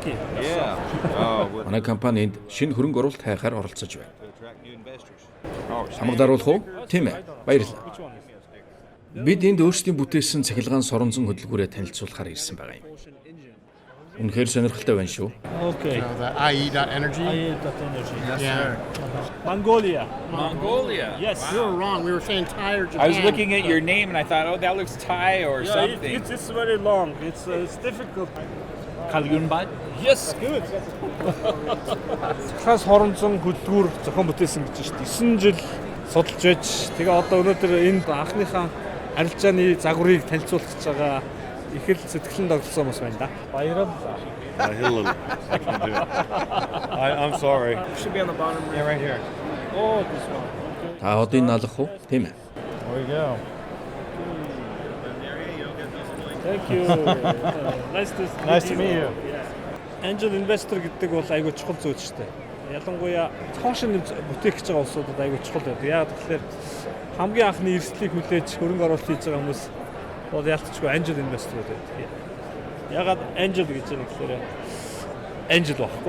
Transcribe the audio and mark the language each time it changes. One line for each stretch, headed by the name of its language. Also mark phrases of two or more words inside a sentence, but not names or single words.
Mongolian: Манай компанид шинэ хөрөнгө оруулалт хайхаар оролцож байна. Хамаг даруулах уу? Тийм ээ. Баярлалаа. Бид энд өөрсдийн бүтээсэн цахилгаан соронзон хөдөлгөөрөө танилцуулахаар ирсэн байгаа юм. Үнэхээр сонирхолтой байна шүү.
English: Okay. The IE.energy. IE.energy. Yeah. Mongolia. Yes. We were wrong. We were saying Thai or Japan. I was looking at your name and I thought, oh, that looks Thai or something. It's very long. It's difficult. Kalyunbad? Yes, good.
Mongolian: Цахилгаан соронзон хөдөлгүүр зохион бүтээсэн гэж байна шүү дээ. 9 жил судалж байж тэгээ одоо өнөөдөр энэ анхныхаа арилжааны загварыг танилцуулах гэж байгаа их л сэтгэлэн тогтсон хүмүүс байна да. Баярлалаа.
English: I'm sorry. Should be on the bottom. Yeah, right here. Oh, this one.
Mongolian: Та одоо энэ алах уу? Тийм ээ.
English: There we go. Thank you. Nice to meet you. Angel investor
Mongolian: гэдэг бол айгүй чухал зүйл шүү дээ. Ялангуяа цоошин бүтээх гэж байгаа улсуудад айгүй чухал байдаг. Яг тэгэхээр хамгийн анхны эрсдлийг хүлээж хөрөнгө оруулалт хийж байгаа хүмүүс бол ялцчгүй
English: angel investor
Mongolian: байдаг. Ягаад angel гэж юм гэхээр angel багхгүй.